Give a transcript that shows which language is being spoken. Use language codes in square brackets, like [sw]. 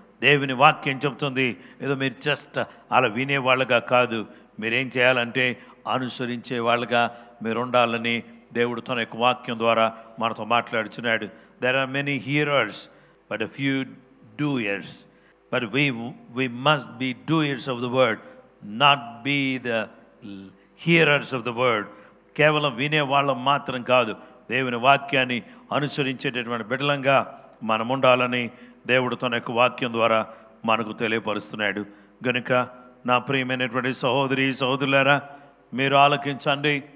[te] దేవుని వాక్యం చెప్తుంది, ఏదో మీరు జస్ట్ అలా వినేవాళ్ళుగా కాదు, మీరేం చేయాలంటే అనుసరించే వాళ్ళుగా మీరు ఉండాలని దేవుడు తన యొక్క వాక్యం ద్వారా మనతో మాట్లాడుచున్నాడు. [en] There are many hearers but a few doers. But we must be doers of the word, not be the hearers of the word. [te] కేవలం వినే వాళ్ళం మాత్రం కాదు, దేవుని వాక్యాన్ని అనుసరించేటటువంటి బిడ్డలంగా మనం ఉండాలని దేవుడు తన యొక్క వాక్యం ద్వారా మనకు తెలియపరుస్తున్నాడు. గనుక నా ప్రియమైనటువంటి సహోదరి సహోదరులారా, మీరు ఆలకించండి.